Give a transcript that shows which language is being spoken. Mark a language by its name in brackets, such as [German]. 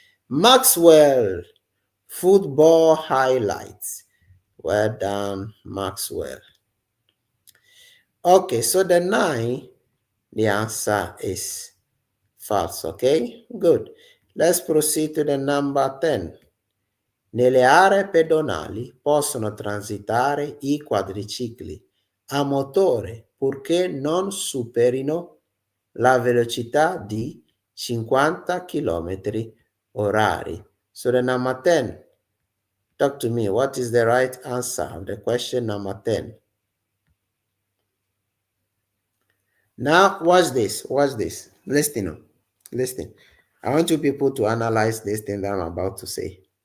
[English] Maxwell, football highlights. Well done, Maxwell. Okay, so the 9, the answer is false. Okay, good. Let's proceed to the number 10. [Italian] Nelle aree pedonali possono transitare i quadricicli a motore purché non superino la velocità di 50 km orari. [English] So the number 10, talk to me. What is the right answer of the question number 10? Now, watch this. Watch this. Listen. Listen. I want you people to analyze this thing that I'm about to say.